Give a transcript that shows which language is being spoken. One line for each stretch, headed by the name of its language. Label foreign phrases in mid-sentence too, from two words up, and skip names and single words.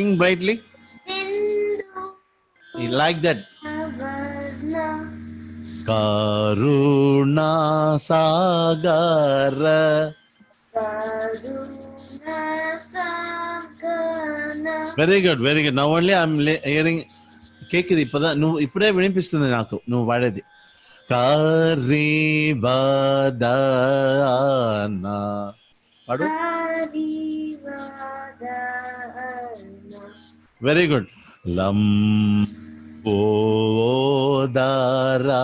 English: You like that? Karuna Sagara. Very good. Now only I'm hearing
Tamil: கேக்குது இப்பதான்
Telugu: ఇప్పుడే వినిపిస్తుంది నాకు నువ్వు వాడేది. కారివదనా పాడు.
English: very good. లంబోదరా.